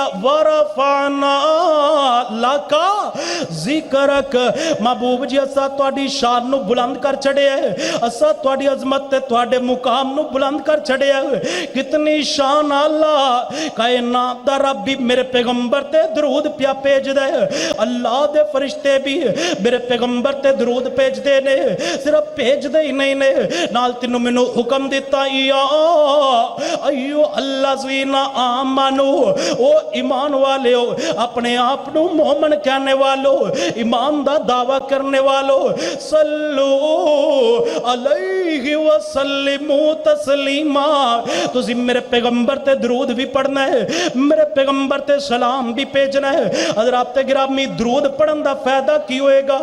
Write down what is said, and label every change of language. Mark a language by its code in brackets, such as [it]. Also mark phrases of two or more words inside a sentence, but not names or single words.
[ar] ورفعنا لك ذكرك, [pa] محبوب جی اسا تہاڈی شان نوں بلند کر چھڈیا ہے، اسا تہاڈی عظمت تے تہاڈے مقام نوں بلند کر چھڈیا ہے. کتنی شان اللہ کائنات دا رب بھی میرے پیغمبر تے درود پیا بھیجدا ہے. اللہ دے فرشتے بھی میرے پیغمبر تے درود بھیجدے نے. صرف بھیجدے ہی نہیں نے، نال تینوں مینوں حکم دتا, [ar] يا أيها الذين آمنوا, [pa] او ایمان والے ہو، اپنے آپ نوں مومن کہنے والو، ایمان دا دعویٰ کرنے والو, [ar] صلوا عليه وسلموا تسليما. [pa] تسی میرے پیغمبر تے درود بھی پڑھنا ہے، میرے پیغمبر تے سلام بھی بھیجنا ہے. حضرات گرامی، درود پڑھن دا فائدہ کی ہوئے گا?